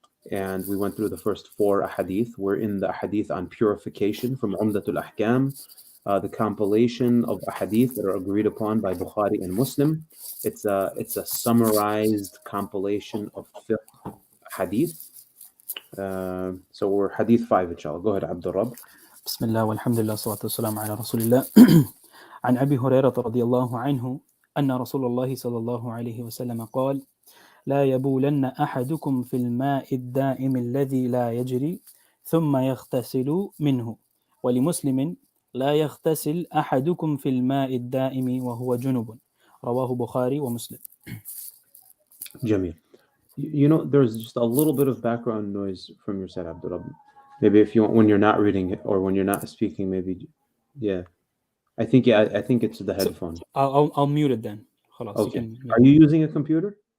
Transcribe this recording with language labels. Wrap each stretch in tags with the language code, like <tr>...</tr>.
<en>And we went through the first 4 hadith. We're in the hadith on purification from Umdat Ul-Ahkam, the compilation of hadith that are agreed upon by Bukhari and Muslim. It's a summarized compilation of fiqh hadith. So we're hadith 5, inshallah. Go ahead, Abdurrab.</en> <ar>بسم الله والحمد لله والصلاة والسلام على رسول الله. عن أبي هريرة رضي الله عنه أن رسول الله صلى الله عليه وسلم قال: لا يبولن أحدكم في الماء الدائم الذي لا يجري ثم يغتسل منه. ولمسلم: لا يغتسل أحدكم في الماء الدائم وهو جنب. رواه بخاري ومسلم.</ar> <en>Jamil. You know, there's just a little bit of background noise from your side, Abdurrab. Maybe if you want, when you're not reading it or when you're not speaking, maybe, yeah. I think it's the headphone. I'll mute it then. خلاص, Okay. Are you using a computer?</en>